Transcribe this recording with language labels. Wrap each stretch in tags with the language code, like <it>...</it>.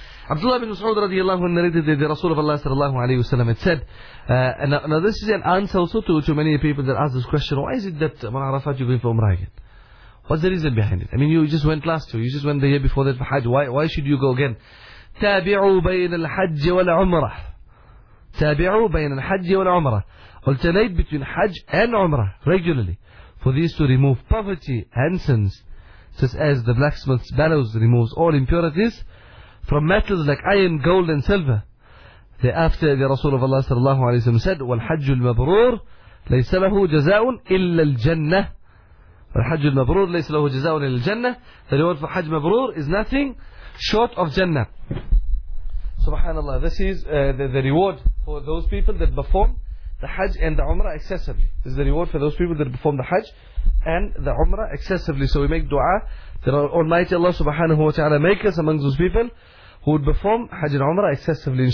<en>Abdullah bin Mas'ud radiallahu anhu narrated that the Rasul of Allah sallallahu alayhi wa sallam had said, now this is an answer also to many people that ask this question, why is it that on Arafat you're going for Umrah again? What's the reason behind it? I mean, you just went last year, you just went the year before that for Hajj, why should you go again?</en> <ar>تابعوا بين الحج والعمرة. تابعوا بين الحج والعمرة.</ar> <en>Alternate between Hajj and Umrah regularly for these to remove poverty and sins, just as the blacksmith's bellows removes all impurities from metals like iron, gold and silver. Thereafter the Rasul of Allah sallallahu alayhi wa sallam said,</en> <ar>والحج المبرور ليس له جزاء إلا الجنة. والحج المبرور ليس له جزاء إلا الجنة.</ar> <en>The reward for Hajj Mabrur is nothing short of Jannah. Subhanallah, this is the reward for those people that perform the Hajj and the Umrah excessively. This is the reward for those people that perform the Hajj and the Umrah excessively. So we make dua that Almighty Allah subhanahu wa ta'ala make us among those people who would perform Hajj and Umrah excessively.</en>